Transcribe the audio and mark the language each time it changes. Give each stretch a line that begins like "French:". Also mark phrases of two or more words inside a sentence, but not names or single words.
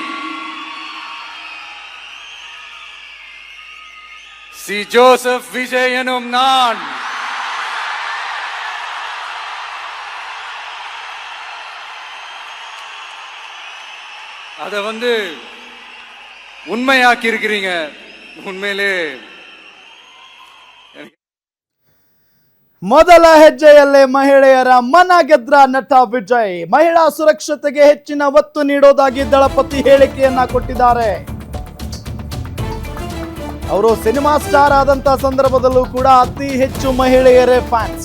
Tamil: சி ஜோசப் விஜய் எனும் நான் அத உண்மையாக்கி இருக்கிறீங்க. உண்மையிலே
Kannada: ಮೊದಲ ಹೆಜ್ಜೆಯಲ್ಲೇ ಮಹಿಳೆಯರ ಮನ ಗೆದ್ರ ನಟ ವಿಜಯ್. ಮಹಿಳಾ ಸುರಕ್ಷತೆಗೆ ಹೆಚ್ಚಿನ ಒತ್ತು ನೀಡೋದಾಗಿ ದಳಪತಿ ಹೇಳಿಕೆಯನ್ನ ಕೊಟ್ಟಿದ್ದಾರೆ. ಅವರು
English: cinema star
Kannada: ಆದಂತ ಸಂದರ್ಭದಲ್ಲೂ ಕೂಡ ಅತಿ ಹೆಚ್ಚು ಮಹಿಳೆಯರೇ ಫ್ಯಾನ್ಸ್.